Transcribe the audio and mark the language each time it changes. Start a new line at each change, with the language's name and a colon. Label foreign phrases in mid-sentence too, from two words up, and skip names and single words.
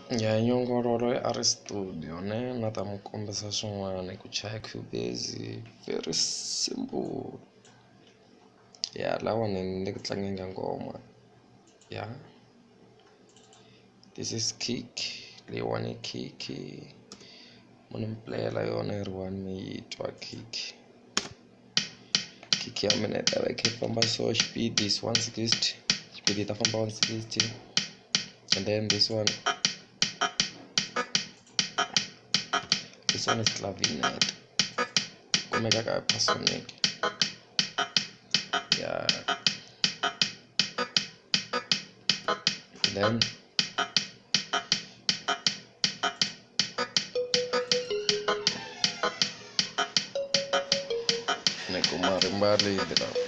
Tsonga: nyongororo a ri studio ne na ta mi kombisa swin'wana ku chaya cubase
English: very simple
Tsonga: lawa ni le ku tlangeni ngoma
English: this is kick
Tsonga: leyiwani i kick munhu mi playela yona yi ri one mi yi twa kick ya mina yi ta va yi famba so
English: speed is 160
Tsonga: speed yi ta famba 160
English: and then this one is clavinet
Tsonga: kumeka ka pasonic then neko marimbali dira